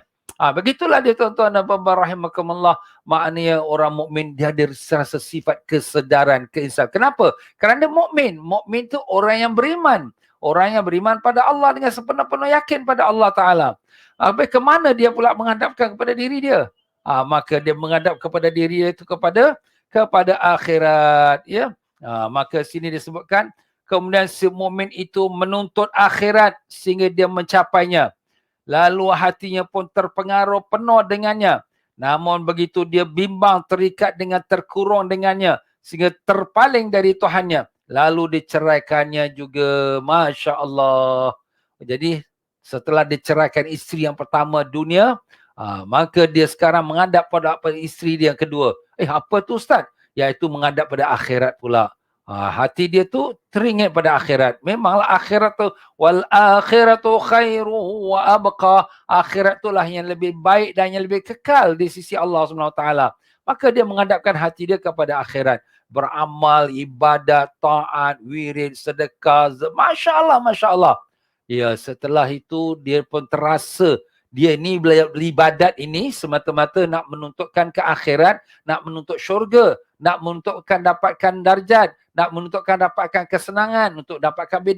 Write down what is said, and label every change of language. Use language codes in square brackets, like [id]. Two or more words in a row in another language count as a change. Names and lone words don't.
[ms] Begitulah dia tuan-tuan dan puan-puan rahimakumullah, maknanya orang mukmin dia ada rasa sifat kesedaran, keinsafan. Kenapa? Kerana mukmin tu orang yang beriman. Orang yang beriman pada Allah dengan sepenuh-penuh yakin pada Allah Ta'ala. Habis ke mana dia pula menghadapkan kepada diri dia? Maka dia menghadap kepada diri dia itu kepada akhirat. Ya. Maka sini disebutkan, kemudian si mukmin itu menuntut akhirat sehingga dia mencapainya. Lalu hatinya pun terpengaruh penuh dengannya. Namun begitu dia bimbang, terikat dengan terkurung dengannya sehingga terpaling dari Tuhannya. Lalu diceraikannya juga. [ar] ما شاء الله. [ms] Jadi setelah diceraikan isteri yang pertama dunia, maka dia sekarang menghadap pada isteri dia yang kedua. Apa tu Ustaz? Iaitu menghadap pada akhirat pula. Hati dia tu teringat pada akhirat. Memanglah akhirat tu, [ar] والآخرة خير وأبقى. [ms] Akhirat itulah yang lebih baik dan yang lebih kekal di sisi Allah SWT. Maka dia menghadapkan hati dia kepada akhirat. Beramal, ibadat, taat, wirid, sedekah. [ar] ما شاء الله, ما شاء الله. [ms] Ya, setelah itu dia pun terasa dia ni beribadat ini semata-mata nak menuntutkan ke akhirat, nak menuntut syurga, nak menuntutkan dapatkan darjat, nak menuntutkan dapatkan kesenangan, untuk dapatkan bidadari.